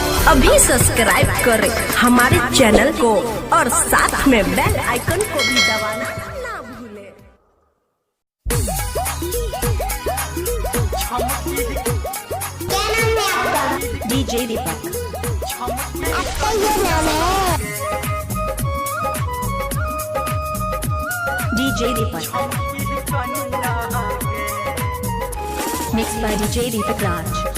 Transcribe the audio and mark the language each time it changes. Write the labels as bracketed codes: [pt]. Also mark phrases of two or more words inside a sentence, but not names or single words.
[hi] अभी सब्सक्राइब करें हमारे चैनल को और साथ में [en] bell icon [hi] को भी दबाना ना भूलें। डीजे दीपक डीजे दीपक [en] mix by [hi] डीजे दीपक राज।